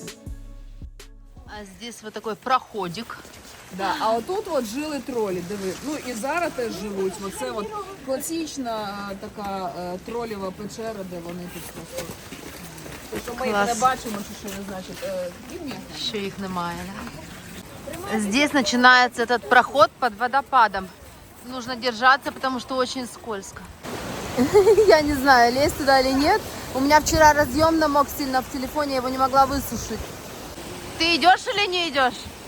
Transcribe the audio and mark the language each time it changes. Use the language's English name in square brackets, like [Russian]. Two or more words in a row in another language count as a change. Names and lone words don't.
[Russian] А здесь вот такой проходик. Да, [Ukrainian] а отут от жили тролі, диви. Ну і зараз теж живуть. Оце от класична така тролєва печера, де вони тут просто. Те, що ми їх Клас. не бачимо, чи що не значить. Їм м'ясо. [Russian] Еще их немає, да? Здесь начинается этот проход под водопадом. Нужно держаться, потому что очень скользко. Я не знаю, лезть туда или нет. У меня вчера разъем намок сильно в телефоне, я его не могла высушить. Ты идешь или не идешь?